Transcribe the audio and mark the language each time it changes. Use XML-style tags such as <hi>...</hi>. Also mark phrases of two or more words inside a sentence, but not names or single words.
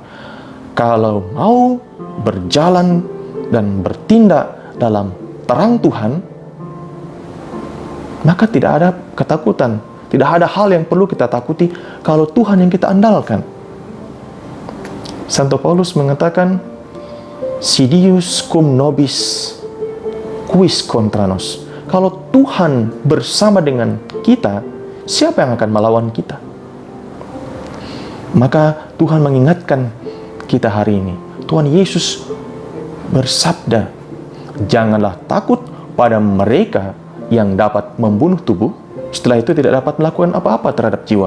<id>Kalau mau berjalan dan bertindak dalam terang Tuhan, maka tidak ada ketakutan. Tidak ada hal yang perlu kita takuti kalau Tuhan yang kita andalkan. Santo Paulus mengatakan,</id> <la>Sidius cum nobis quis contra nos.</la> <id>Kalau Tuhan bersama dengan kita, siapa yang akan melawan kita? Maka Tuhan mengingatkan kita hari ini. Tuhan Yesus bersabda, janganlah takut pada mereka yang dapat membunuh tubuh, setelah itu tidak dapat melakukan apa-apa terhadap jiwa.</id>